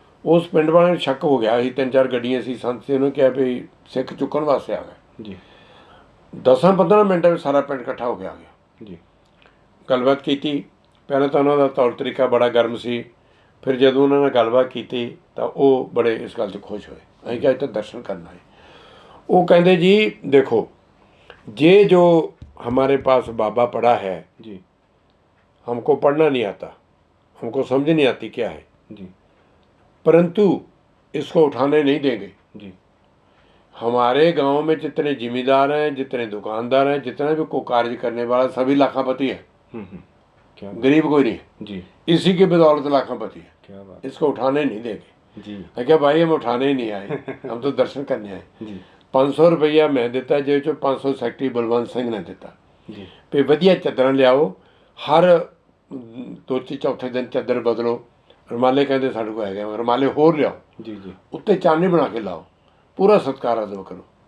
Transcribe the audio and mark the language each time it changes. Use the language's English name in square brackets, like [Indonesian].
[Punjabi] ਉਸ ਪਿੰਡ ਵਾਲਿਆਂ ਨੂੰ ਸ਼ੱਕ ਹੋ ਗਿਆ ਸੀ। 3-4 ਗੱਡੀਆਂ ਸੀ, ਸੰਤ ਸੀ, ਉਹਨੇ ਕਿਹਾ ਵੀ ਸਿੱਖ ਚੁੱਕਣ ਵਾਸਤੇ ਆ ਗਏ। ਜੀ, 10-15 ਮਿੰਟਾਂ ਵਿੱਚ ਸਾਰਾ ਪਿੰਡ ਇਕੱਠਾ ਹੋ ਕੇ ਆ ਗਿਆ। ਜੀ, ਗੱਲਬਾਤ ਕੀਤੀ। ਪਹਿਲਾਂ ਤਾਂ ਉਹਨਾਂ ਦਾ ਤੌਰ ਤਰੀਕਾ ਬੜਾ ਗਰਮ ਸੀ। ਫਿਰ ਜਦੋਂ ਉਹਨਾਂ ਨਾਲ ਗੱਲਬਾਤ ਕੀਤੀ ਤਾਂ ਉਹ ਬੜੇ ਇਸ ਗੱਲ 'ਚ ਖੁਸ਼ ਹੋਏ। ਅਸੀਂ ਕਿਹਾ ਇੱਥੇ ਦਰਸ਼ਨ ਕਰਨਾ ਹੈ। ਉਹ ਕਹਿੰਦੇ ਜੀ [Hindi] देखो, ये जो हमारे पास बाबा पढ़ा है जी, हमको पढ़ना नहीं आता, हमको समझ नहीं आती क्या है जी, परंतु इसको उठाने नहीं देंगे जी। हमारे गांव में जितने जिम्मेदार हैं, जितने दुकानदार हैं, जितना भी कोई कार्य करने वाला, सभी लाखापति है। क्या गरीब कोई नहीं है जी। इसी की बदौलत लाखापति है। क्या बात। इसको उठाने नहीं देंगे जी। मैं क्या भाई, हम उठाने ही नहीं आए, हम तो दर्शन करने आए जी। [Punjabi] 500 ਰੁਪਈਆ ਮੈਂ ਦਿੱਤਾ, ਜਿਹਦੇ 'ਚੋਂ 500 ਸੈਕਟਰੀ ਬਲਵੰਤ ਸਿੰਘ ਨੇ ਦਿੱਤਾ ਜੀ। ਵੀ ਵਧੀਆ ਚਾਦਰਾਂ ਲਿਆਓ, ਹਰ ਦੂਜੇ ਚੌਥੇ ਦਿਨ ਚਾਦਰ ਬਦਲੋ। ਰੁਮਾਲੇ ਕਹਿੰਦੇ ਸਾਡੇ ਕੋਲ ਹੈਗੇ, ਰੁਮਾਲੇ ਹੋਰ ਲਿਆਓ ਜੀ। ਜੀ, ਉੱਤੇ ਚਾਨੀ ਬਣਾ ਕੇ ਲਾਓ, ਪੂਰਾ ਸਤਿਕਾਰ ਅਦਬ ਕਰੋ।